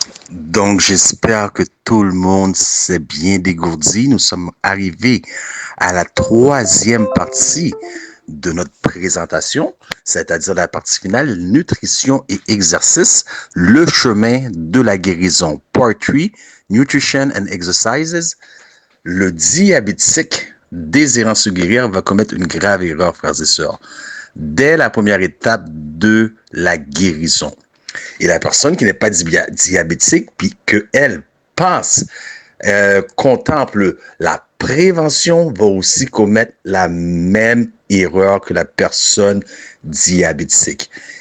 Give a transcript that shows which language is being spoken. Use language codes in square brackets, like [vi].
[fr] Donc, j'espère que tout le monde s'est bien dégourdi. Nous sommes arrivés à la 3e partie de notre présentation, c'est-à-dire la partie finale, nutrition et exercice, le chemin de la guérison. [en] Part 3, Nutrition and Exercises. [fr] Le diabétique désirant se guérir va commettre une grave erreur, frères et sœurs, dès la première étape de la guérison. Et la personne qui n'est pas diabétique, puis qu'elle pense, contemple la prévention, va aussi commettre la même erreur que la personne diabétique.